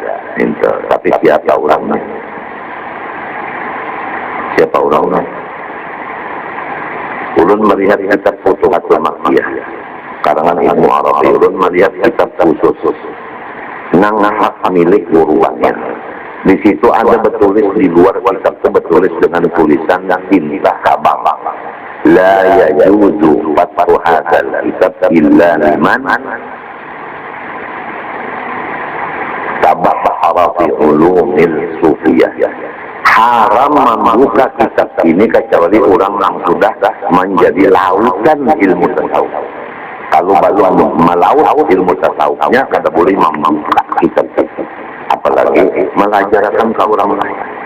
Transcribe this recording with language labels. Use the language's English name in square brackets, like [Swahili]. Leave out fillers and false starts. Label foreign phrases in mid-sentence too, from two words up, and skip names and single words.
[Banjar] Tapi siapa orangnya? Siapa orangnya? Ulun melihat kitab Futuhatul Makkiyah, karangan ilmu Arabi. Ulun melihat kitab khusus nang hak milik guruannya. Di situ ada bertulis di luar kitab itu bertulis dengan tulisan tinta kabang. [Arabic] لا يجوز فتح هذا الكتاب إلا لمن تبحر في علوم الصوفية. [Banjar] haram membuka kitab ini kecuali orang yang sudah menjadi lautan ilmu tasawuf. Kalau belum melaut ilmu tasawufnya, kada boleh membuka kitab itu, apalagi melajarkan ke orang lain.